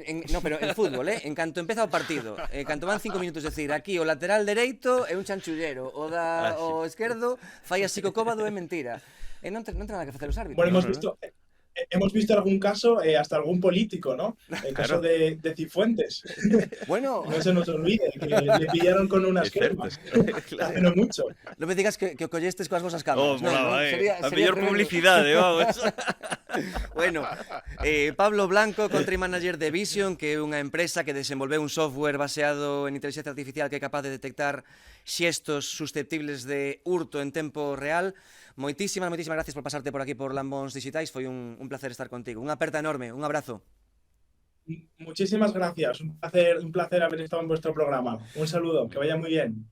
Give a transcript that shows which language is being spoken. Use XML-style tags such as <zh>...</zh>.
<gl>No, pero en fútbol, en canto empeza o partido, canto van 5 minutos, decir, aquí o lateral dereito é un chanchullero, o esquerdo fai así co cóbado, é mentira. E non ten nada que facer os árbitros.</gl> <es>Bueno, hemos visto algún caso, hasta algún político, ¿no? El caso de Cifuentes. Bueno. No se nos olvide, que le pillaron con unas cremas. Hace no mucho.</es> <gl>Non me digas que o collestes coas vosas cámaras. A mellor publicidade, vamos. Bueno, Pablo Blanco, Country Manager de Vision, que é unha empresa que desenvolveu un software baseado en inteligencia artificial que é capaz de detectar xestos susceptibles de hurto en tempo real. Moitísimas gracias por pasarte por aquí por Lambons Digitais, foi un placer estar contigo. Unha aperta enorme, un abrazo.</gl> <es>Muchísimas gracias, un placer haber estado en vuestro programa. Un saludo, que vaya muy bien.</es>